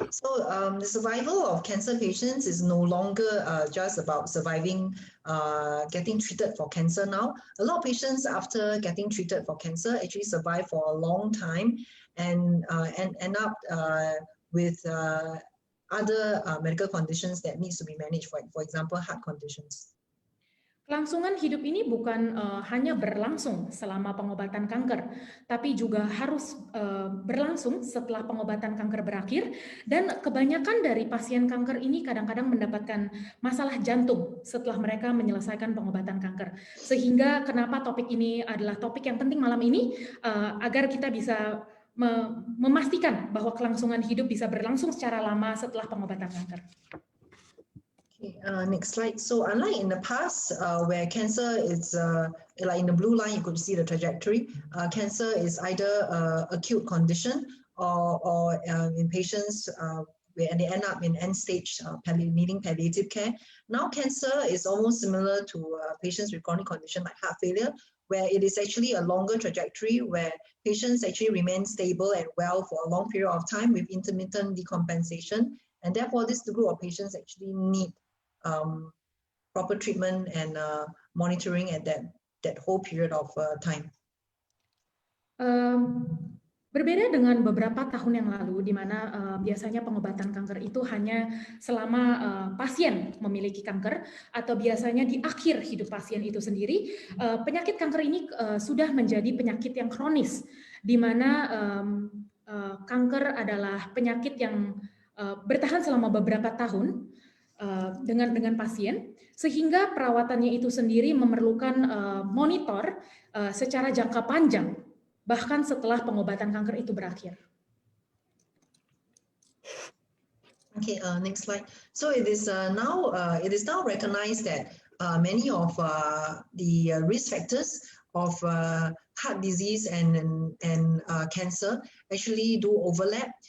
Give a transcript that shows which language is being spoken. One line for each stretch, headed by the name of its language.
English: So the survival of cancer patients is no longer just about surviving, getting treated for cancer now. A lot of patients after getting treated for cancer actually survive for a long time and end up with other medical conditions that needs to be managed, for example, heart conditions.
Indonesian: Kelangsungan hidup ini bukan hanya berlangsung selama pengobatan kanker, tapi juga harus berlangsung setelah pengobatan kanker berakhir, dan kebanyakan dari pasien kanker ini kadang-kadang mendapatkan masalah jantung setelah mereka menyelesaikan pengobatan kanker. Sehingga kenapa topik ini adalah topik yang penting malam ini, agar kita bisa memastikan bahwa kelangsungan hidup bisa berlangsung secara lama setelah pengobatan kanker.
English: Okay, next slide. So unlike in the past, where cancer is like in the blue line, you could see the trajectory. Cancer is either acute condition or in patients where they end up in end stage needing palliative care. Now cancer is almost similar to patients with chronic condition like heart failure, where it is actually a longer trajectory where patients actually remain stable and well for a long period of time with intermittent decompensation. And therefore, this group of patients actually need proper treatment and monitoring at that whole period of time.
Indonesian: Berbeda dengan beberapa tahun yang lalu, di mana biasanya pengobatan kanker itu hanya selama pasien memiliki kanker, atau biasanya di akhir hidup pasien itu sendiri. Penyakit kanker ini sudah menjadi penyakit yang kronis, di mana kanker adalah penyakit yang bertahan selama beberapa tahun dengan pasien, sehingga perawatannya itu sendiri memerlukan monitor secara jangka panjang, bahkan setelah pengobatan kanker itu berakhir.
English: Okay, next slide. So it is now recognized that many of the risk factors of heart disease and cancer actually do overlap.